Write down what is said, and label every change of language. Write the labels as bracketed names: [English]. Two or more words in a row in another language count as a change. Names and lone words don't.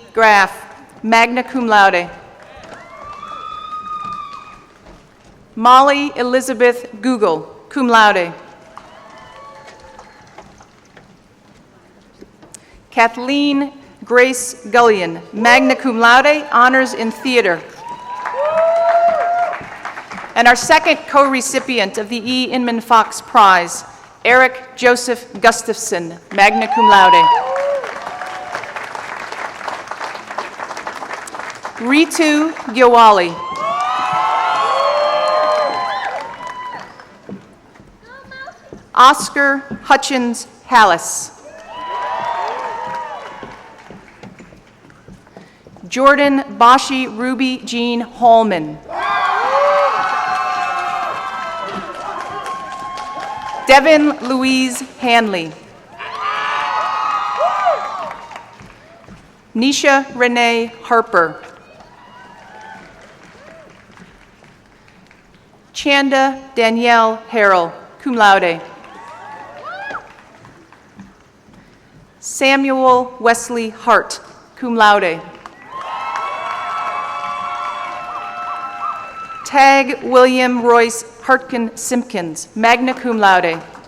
[Latin] Graff, magna cum laude. [English] Molly Elizabeth Google, [Latin] cum laude. [English] Kathleen Grace Gullion, [Latin] magna cum laude, [English] honors in theater. And our second co-recipient of the E. Inman Fox Prize, Eric Joseph Gustafson, [Latin] magna cum laude. [English] Ritu Gyawali. Oscar Hutchins Hallis. Jordan Bashi Ruby Jean Hallman. Devin Louise Hanley. Nisha Renee Harper. Chanda Danielle Harrell, [Latin] cum laude. [English] Samuel Wesley Hart, [Latin] cum laude. [English] Tag William Royce Hartkin Simpkins, [Latin] magna cum laude.